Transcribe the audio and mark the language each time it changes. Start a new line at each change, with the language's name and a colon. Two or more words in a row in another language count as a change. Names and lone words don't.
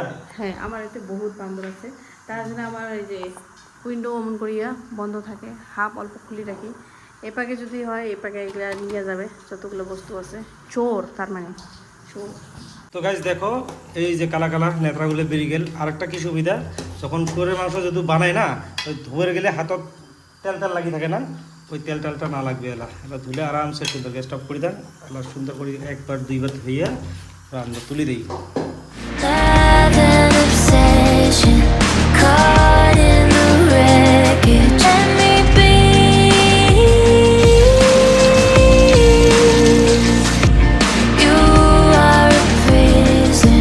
Bangla: হ্যাঁ আমার এতে বহুত বান্দর আছে তার জন্য আমার এই যে উইন্ডো অমন করিয়া বন্ধ থাকে হাফ অল্প খুলি রাখি এপাকে যদি হয় এপাকে এগুলো নিয়ে যাবে যতগুলো বস্তু আছে চোর তার মানে চোর তো গাইস দেখো এই যে কালা কালার নেত্রাগুলো বেরিয়ে গেল আরেকটা কি সুবিধা যখন শুয়োরের মাংস যদি বানায় না ওই ধুয়ে গেলে হাতত তেল তেল লাগি থাকে না ওই তেল তেলটা না লাগবে এলা ধুলে আরামসে সুন্দর
English: gas off
Bangla: করে দেন এলা সুন্দর করে একবার দুইবার ধুইয়া রান্না তুলে দিই
English: Love and obsession, caught in the wreckage. Let me be. You are a prison.